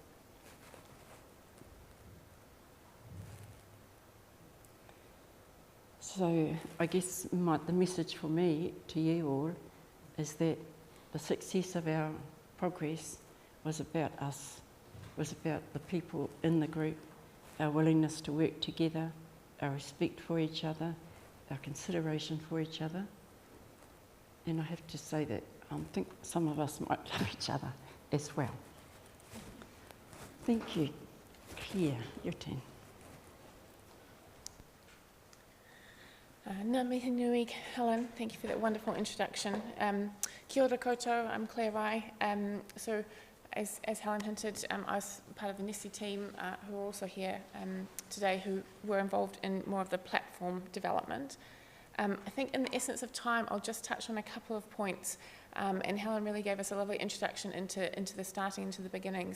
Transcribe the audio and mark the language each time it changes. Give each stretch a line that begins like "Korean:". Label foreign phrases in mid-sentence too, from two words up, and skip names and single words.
English: So I guess the message for me to you all is that the success of our progress was about us, was about the people in the group, our willingness to work together, our respect for each other, our consideration for each other. And I have to say that I think some of us might love each other as well. Thank you. Claire, your turn.
Māori: Ngā mihi nui,
English: Helen, thank you for that wonderful introduction.
Māori: Kia ora koutou,
English: I'm Claire Rai. So as Helen hinted, I was part of the NESI team who are also here today, who were involved in more of the platform development. I think in the essence of time, I'll just touch on a couple of points. And Helen really gave us a lovely introduction into the starting, into the beginnings.